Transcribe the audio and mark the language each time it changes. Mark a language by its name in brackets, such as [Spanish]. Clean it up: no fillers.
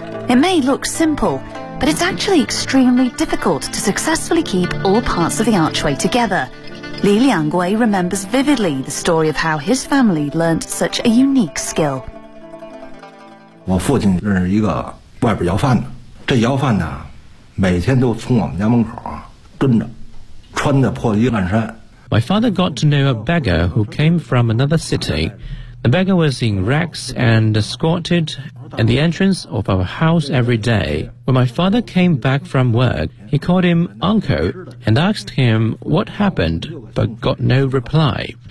[English] It may look simple, but it's actually extremely difficult to successfully keep all parts of the archway together. Li Liangguo remembers vividly the story of how his family learned such a unique skill. My father knew a guy who was selling pots. [Chinese] 每天都从我们家门口跟着穿着破衣烂衫。 [English] My father got to know a beggar who came from another city. The beggar was in rags and escorted at the entrance of our house every day. When my father came back from work, he called him uncle and asked him what happened, but got no reply.